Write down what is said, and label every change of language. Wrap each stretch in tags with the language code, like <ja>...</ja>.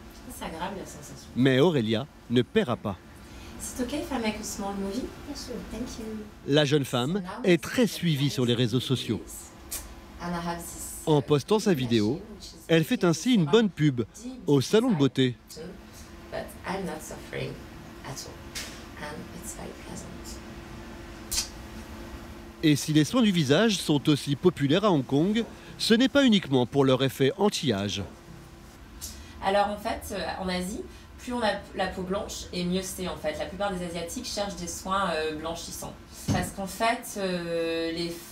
<fr>C'est agréable la sensation. Mais Aurélia ne paiera pas. C'est</fr> <en>ok if I make a small movie? Yes, sure, thank you.</en> <fr>La jeune femme est très suivie sur les réseaux sociaux.</fr> <en>And I have this,</en> <fr>En postant sa vidéo, elle fait ainsi une bonne pub au salon de beauté.</fr> <en>but I'm not suffering at all. And it's very pleasant.</en> <fr>Et si les soins du visage sont aussi populaires à Hong Kong, ce n'est pas uniquement pour leur effet anti-âge. Alors en fait, en Asie, plus on a la peau blanche et mieux c'est en fait. La plupart des Asiatiques cherchent des soins blanchissants. Parce qu'en fait, les</fr>